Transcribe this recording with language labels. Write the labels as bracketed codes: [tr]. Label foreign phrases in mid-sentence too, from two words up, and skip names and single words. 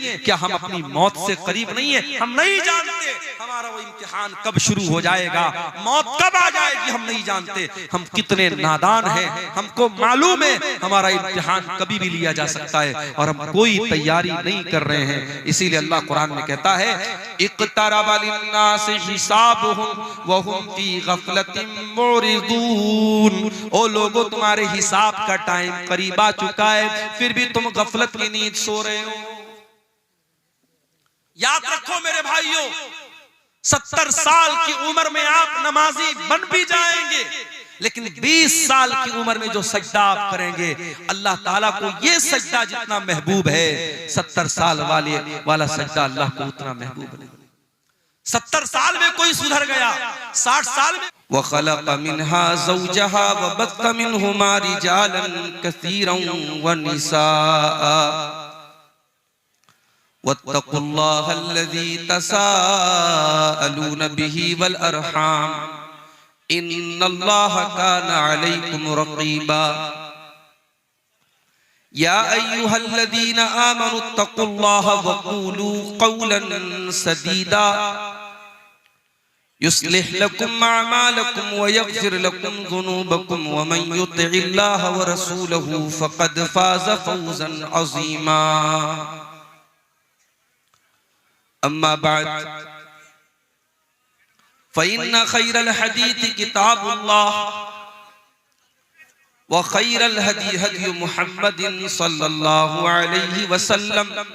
[hi] क्या हम अपनी मौत से करीब नहीं है? हम नहीं जानते हमारा वो इम्तिहान कब शुरू हो जाएगा, मौत कब आ जाएगी, हम नहीं जानते। हम कितने नादान हैं, हमको मालूम है हमारा इम्तिहान कभी भी लिया जा सकता है और हम कोई तैयारी नहीं कर रहे हैं। इसीलिए अल्लाह कुरान में कहता है [ar] اقترب للناس حسابهم وهم في غفلة معرضون. [hi] ओ लोगों, तुम्हारे हिसाब का टाइम करीब आ चुका है, फिर भी तुम गफलत की नींद सो रहे हो। याद रखो मेरे भाइयों, 70 साल की उम्र में आप नमाजी बन भी जाएंगे, लेकिन 20 साल की उम्र में जो सजदा आप करेंगे, अल्लाह ताला को ये सजदा जितना महबूब है, 70 साल वाला सजदा अल्लाह को उतना महबूब नहीं। 70 साल में कोई सुधर गया, 60 साल में [ar] وخلق منها زوجها وبث منهما رجالا كثيرا ونساء واتقوا الله الذي تساءلون به والأرحام إن الله كان عليكم رقيبا. يا أيها الذين آمنوا اتقوا الله وقولوا قولا سديدا يصلح لكم أعمالكم ويغفر لكم ذنوبكم ومن يطع الله ورسوله فقد فاز فوزا عظيما. أما بعد فإن خير الحديث كتاب الله وخير الهدي هدي محمد صلى الله عليه وسلم